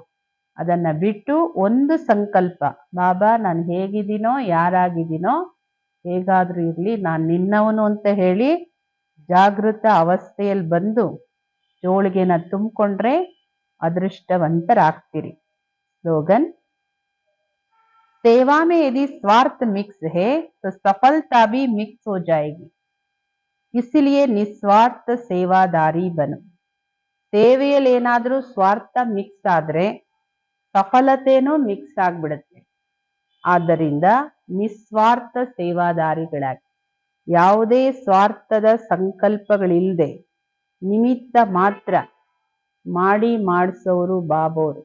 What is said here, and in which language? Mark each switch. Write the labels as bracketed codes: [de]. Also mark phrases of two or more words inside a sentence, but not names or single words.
[kn] ಅದನ್ನ ಬಿಟ್ಟು ಒಂದು ಸಂಕಲ್ಪ, ಬಾಬಾ ನಾನು ಹೇಗಿದ್ದೀನೋ ಯಾರಾಗಿದ್ದೀನೋ ಹೇಗಾದ್ರೂ ಇರ್ಲಿ ನಾನು ನಿನ್ನವನು ಅಂತ ಹೇಳಿ ಜಾಗೃತ ಅವಸ್ಥೆಯಲ್ಲಿ ಬಂದು ಜೋಳಿಗೆನ ತುಂಬಿಕೊಂಡ್ರೆ ಅದೃಷ್ಟವಂತರಾಗ್ತೀರಿ. [hi] स्लोगन, सेवा में यदि स्वार्थ मिक्स है तो सफलता भी मिक्स हो जाएगी, इसलिए निस्वार्थ सेवादारी बनो. [kn] ಸೇವೆಯಲ್ಲಿ ಏನಾದ್ರೂ ಸ್ವಾರ್ಥ ಮಿಕ್ಸ್ ಆದ್ರೆ ಸಫಲತೆನೂ ಮಿಕ್ಸ್ ಆಗ್ಬಿಡುತ್ತೆ. ಆದ್ದರಿಂದ ನಿಸ್ವಾರ್ಥ ಸೇವಾದಾರಿಗಳಾಗಿ, ಯಾವುದೇ ಸ್ವಾರ್ಥದ ಸಂಕಲ್ಪಗಳಿಲ್ಲದೆ ನಿಮಿತ್ತ ಮಾತ್ರ ಮಾಡಿ ಮಾಡಿಸೋರು ಬಾಬೋರು.